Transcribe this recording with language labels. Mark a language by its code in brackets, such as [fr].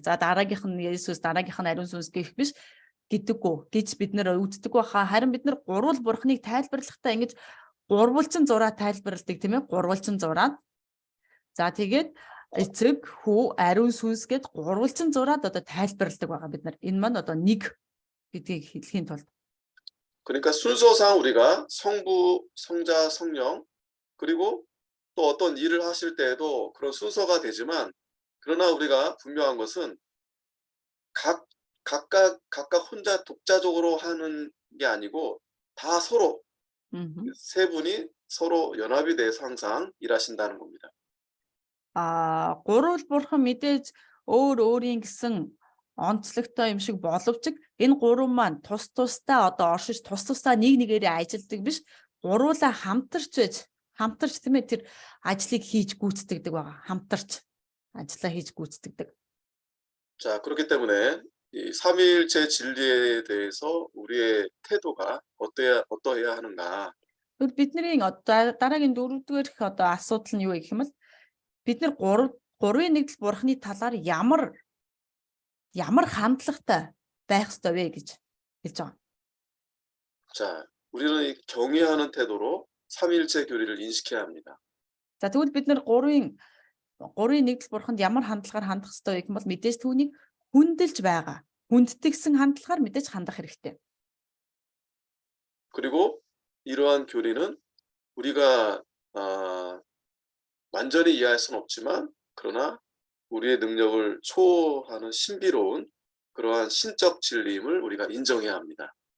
[mn] За дараагийнх нь Есүс, дараагийнх нь ариун сүнс гэх биш гэдэггүй гэж бид нар үздэг байхаа. Харин бид нар гурвал бурханыг тайлбарлахдаа ингэж гурвалжин зураа тайлбарладаг тийм ээ. Гурвалжин зураад. За тэгээд эцэг, хүү, ариун сүнс гэд гурвалжин зураад одоо тайлбарладаг байгаа бид нар. Энэ маань одоо нэг гэдгийг хэлхийн тулд. [ko] 그러니까 순서상 우리가 성부, 성자, 성령 그리고 또 어떤 일을 하실 때에도 그런 순서가 되지만 그러나 우리가 분명한 것은 각각 혼자 독자적으로 하는 게 아니고 다 서로 세 분이 서로 연합이 돼서 항상 일하신다는 겁니다. [mn] Гурвал бурхан мэдээж өөрийн гэсэн онцлогтой юм шиг боловч энэ гурван маань тус тусдаа одоо оршиж тус тусдаа нэг нэгээрээ ажилдаг биш гурвуулаа хамтарч тийм ээ тэр ажлыг хийж гүйцэтгэдэг байгаа хамтарч ажиллаа хийж гүйцэтгэдэг. [ko] 자, 그렇기 때문에 이 삼위일체 진리에 대해서 우리의 태도가 어떠해야 하는가? [mn] Бидний одоо дараагийн 4-р одоо асуудал нь юу гэх юм бол бид нар гурвын нэгдэл бурхны талаар ямар хандлагатай байх ёстой вэ гэж хэлж байгаа. [ko] 자, 우리는 이 경외하는 태도로 삼위일체 교리를 인식해야 합니다. [mn] За тэгвэл бид нар гурвын нэгдэл бурханд ямар хандлагаар хандах ёстой вэ гэх юм бол мэдээж түүнийг хүндэлж байгаа. Хүндэтгсэн хандлагаар мэдээж хандах хэрэгтэй. [ko] 그리고 이러한 교리는 우리가 완전히 이해할 수는 없지만 그러나 우리의 능력을 초월하는 신비로운 그러한 신적 진리임을 우리가 인정해야 합니다.